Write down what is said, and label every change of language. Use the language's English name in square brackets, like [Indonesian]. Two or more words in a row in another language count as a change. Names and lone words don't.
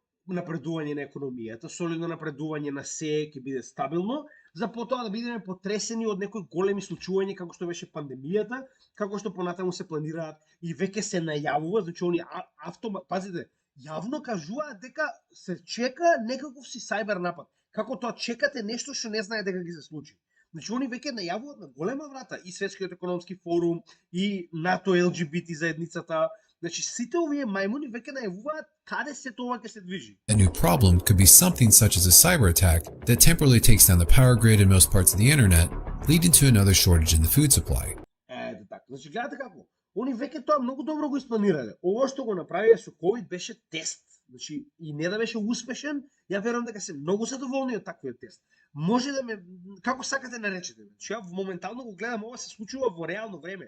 [Macedonian] напредување на економијата, солидно напредување на се ќе биде стабилно, за потоа да бидеме потресени од некои големи случувања како што беше пандемијата, како што понатаму се планираат и веќе се најавува, значи они пазите, јавно кажуваат дека се чека некаков си сајбер напад. Како тоа чекате нешто што не знае дека ги се случи. Значи они веќе најавуваат на голема врата и Светскиот економски форум и НАТО ЛГБТ заедницата. Значи сите овие мајмуни веќе најавуваат каде се тоа ќе се движи. [English] A new problem could be something such as a cyber attack that temporarily takes down the power grid in most parts of the internet, leading to another shortage in the food supply. [Macedonian] Ето така. Значи гледате како. Они веќе тоа многу добро го испланирале. Ово што го направија со COVID беше тест. Значи и не да беше успешен, ја верувам дека се многу задоволни од таквиот тест. Може да ме како сакате наречете. Значи ја моментално го гледам, ова се случува во реално време.